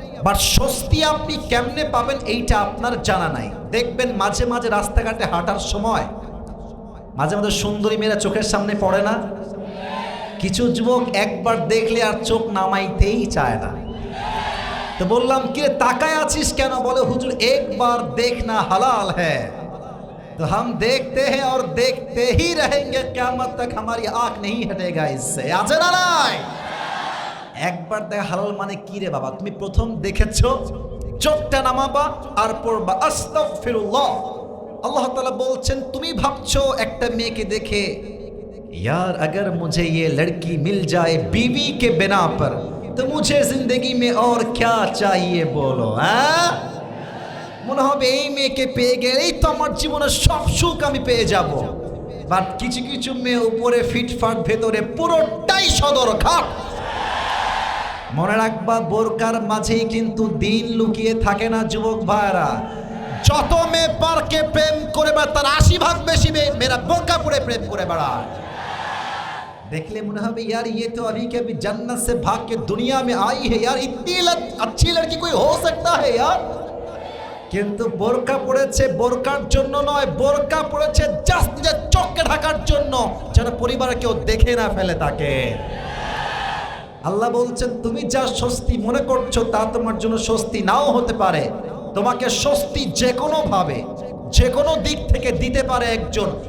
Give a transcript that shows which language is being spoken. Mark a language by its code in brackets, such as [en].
[bn] But স্বস্তি আপনি কেমনে পাবেন এইটা আপনার জানা নাই। দেখবেন মাঝে মাঝে রাস্তাঘাটে হাঁটার সময় মাঝে মাঝে সুন্দরী মেয়েরা চোখের সামনে পড়ে না? কিছু যুবক একবার দেখলে আর চোখ নামাইতেই চায় না। তো বললাম কি রে তাকায় আছিস কেন? বলে হুজুর একবার দেখনা হালাল হ্যায়, [hi] तो हम देखते हैं और देखते ही रहेंगे, क़यामत तक हमारी आँख नहीं हटेगा इससे। [bn] আছে না নাই? একবার দেখা হালাল মানে কি রে বাবা? তুমি প্রথম দেখেছো, চোখটা নামাবা আর পড়বা আস্তাগফিরুল্লাহ। আল্লাহ তাআলা বলছেন তুমি ভাবছো একটা মেয়েকে দেখে [hi] यार अगर मुझे ये लड़की मिल जाए बीवी के बिना पर तो मुझे जिंदगी में और क्या चाहिए बोलो। [bn] হ্যাঁ, মনে হবে এই মেয়েকে পেয়ে গেলেই তো আমার জীবনের সব সুখ আমি পেয়ে যাব। বাট কিছু কিছু মেয়ে উপরে ফিটফাট, ভেতরে পুরোটাই সদর ঘাট। মনে রাখবা বোরকার মাঝেই কিন্তু দিন লুকিয়ে থাকে না যুবক ভাইরা। যত মেয়ে পার্কে প্রেম করে বেড়ায় তার 80% বেশি মেয়েরা বোরকা পরে প্রেম করে বেড়ায়। [hi] देखले मुने হবে यार ये तो अभी के अभी जन्नत से भाग के दुनिया में आई है यार, इतनी अच्छी लड़की कोई हो सकता है यार। [bn] কিন্তু বোরকা পড়েছে বোরকার জন্য নয়, বোরকা পড়েছে জাস্ট নিজের চোখকে ঢাকার জন্য, যেন পরিবারে কেউ দেখে না ফেলে তাকে। আল্লাহ বলছেন তুমি যা স্বস্তি মনে করছো তা তোমার জন্য স্বস্তি নাও হতে পারে। তোমাকে স্বস্তি যে কোনো ভাবে যে কোনো দিক থেকে দিতে পারে একজন।